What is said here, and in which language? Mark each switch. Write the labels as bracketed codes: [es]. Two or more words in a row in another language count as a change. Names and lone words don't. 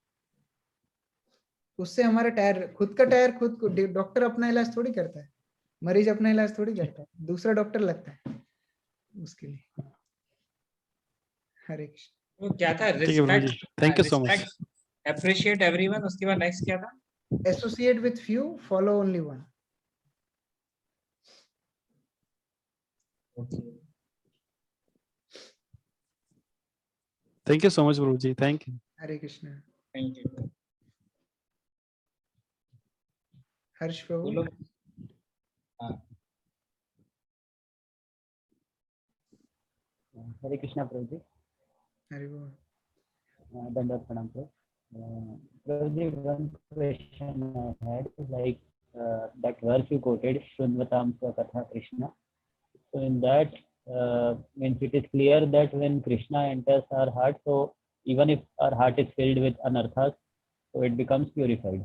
[hi] उससे हमारा टायर, खुद का टायर खुद को, डॉक्टर अपना इलाज थोड़ी करता है, मरीज अपना इलाज थोड़ी करता है, दूसरा डॉक्टर लगता है उसके लिए। हरे कृष्ण। वो क्या था? ठीक है प्रभु जी, रिस्पेक्ट, [en] Thank you so much. Respect, appreciate everyone, [hi] उसके बाद नेक्स्ट क्या था? [en] Associate with few, follow only one. Thank you so much प्रभु जी, Thank you. [hi] हरे कृष्ण। [en] Thank you. [hi] हर्ष प्रभु। बोलो। हाँ, हरे कृष्णा प्रभु जी। हरि बोल। दंडवत प्रणाम प्रभु। प्रभु जी, [en] one question I had, like that verse you quoted, [sa] शृण्वताम् स्वकथा कृष्ण. [en] So in that means it is clear that when Krishna enters our heart, so even if our heart is filled with anarthas, so it becomes purified.